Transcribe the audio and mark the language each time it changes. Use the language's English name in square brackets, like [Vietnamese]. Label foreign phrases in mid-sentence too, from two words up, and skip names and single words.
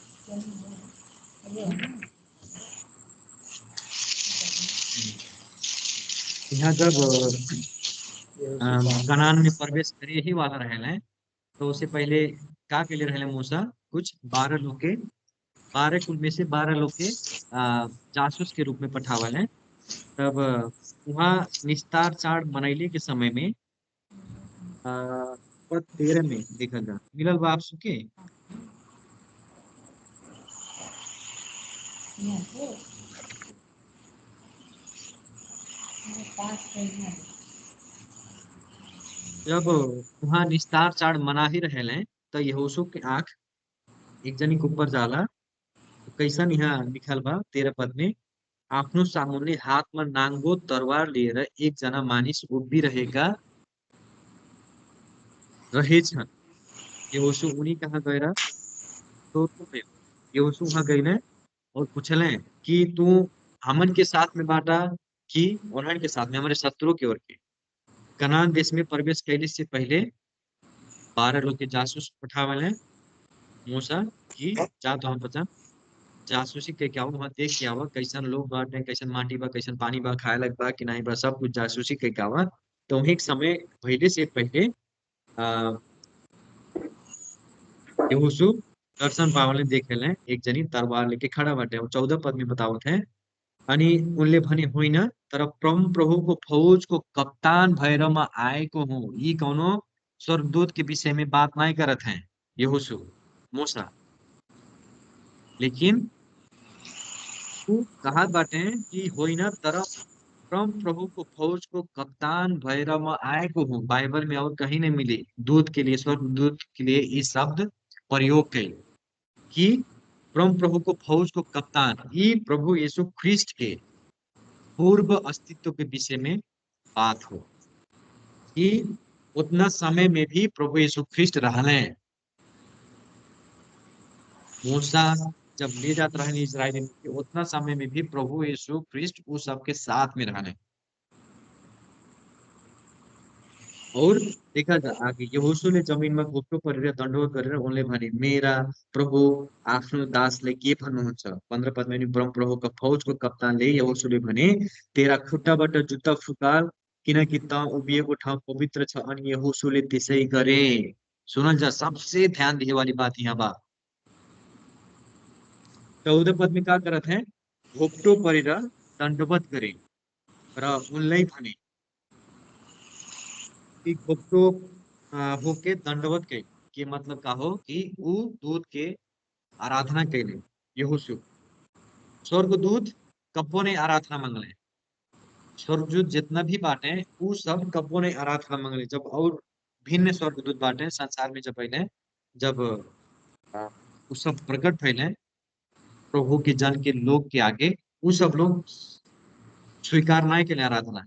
[Bhojpuri] यहाँ जब कनान में प्रवेश करे ही वाला रहले, तो उससे पहले का के लिए रहले मूसा, कुछ 12 लोग के, 12 कुल में से 12 लोग के जासूस के रूप में पठावल है। तब वहाँ निस्तार चाड़ मनैले के समय में पद 13 में देखल जा मिलल बा आप सुके। जब वहाँ निस्तार चाड़ मना ही रहले, तो यहोशू के आंख एक जनी के ऊपर जाला। तो कैसन यहाँ लिखल बा 13 पद में, [Nepali] आफ्नो सामुन्ने हातमा नाङ्गो तरवार लिएर एकजना मानिस उभिरहेका रहेछन्। यहोशू उनी कहाँ गएर सोध्नु भयो। [Bhojpuri] यहोशू वहाँ गइले और पूछले कि तू हमन के साथ में बाटा कि उन्हन के साथ में, हमारे शत्रु की ओर के। कनान देश में प्रवेश कैले से पहले 12 लोग के जासूस पठावल है मूसा कि जा तो हम पचा जासूसी के क्या वहाँ देख के आवा, कैसन लोग बाटे, कैसन माटी बा, कैसन पानी बा, खाए लग बा कि नहीं बा, सब कुछ जासूसी के क्या आवा। तो वही समय पहले से पहले आ, यहोशू दर्शन पावले देखेले एक जनी तलवार लेके खड़ा बाटे। और 14 पद में बतावत है, [Nepali] अनि उनले भने होइन, तर परम प्रभुको फौजको कप्तान भएर म आएको हुँ। [Bhojpuri] यी कौनो स्वर्गदूत के विषय में बात नहीं करत हैं यहोशू मूसा, लेकिन तू कहा बाटे कि [Nepali] होइन, तर परम प्रभुको फौजको कप्तान भएर म आएको हूँ। [Bhojpuri] बाइबल में और कहीं नहीं मिली दूत के लिए, स्वर्गदूत के लिए ये शब्द प्रयोग कई कि [Nepali] परम प्रभु को फौज को कप्तान। [Bhojpuri] ये प्रभु यीशु ख्रिस्ट के पूर्व अस्तित्व के विषय में बात हो कि उतना समय में भी प्रभु यीशु ख्रिस्ट रहने। मूसा जब ले जाता रहे इजराइल में, उतना समय में भी प्रभु यीशु ख्रिस्ट उस सबके साथ में रहने। और देखा जा आगे [Nepali] यहोशूले जमिनमा घोप्टो परेर दण्डवत गरेर उनले भने, मेरा प्रभु आफ्नो दासले के भन्नुहुन्छ। 15 पदमा नि परम प्रभुको फौजको कप्तानले यहोशूले भने, तेरा खुट्टाबाट जुत्ता फुकाल, किनकि त उभिएको ठाउँ पवित्र छ। अनि यहोशूले त्यसै गरे। [Bhojpuri] सुनल जा, सबसे ध्यान दिए वाली बात यहाँ बा। 14 पद में का करत है, [Nepali] घोप्टो परेर दण्डवत गरे र उनलाई भने [Bhojpuri] कि घोप्टो होके दंडवत के मतलब का हो कि ऊ दूत के आराधना कैले। यहोशू स्वर्गदूत कब्बो ने आराधना मंगले, स्वर्गदूत जितना भी बाटे ऊ सब कब्बो ने आराधना मंगले। जब और भिन्न स्वर्गदूत बाटे संसार में, जब पहले जब अ, ऊ सब प्रकट भइले प्रभु के जन के लोग के आगे, ऊ सब लोग स्वीकार नहीं के आराधना।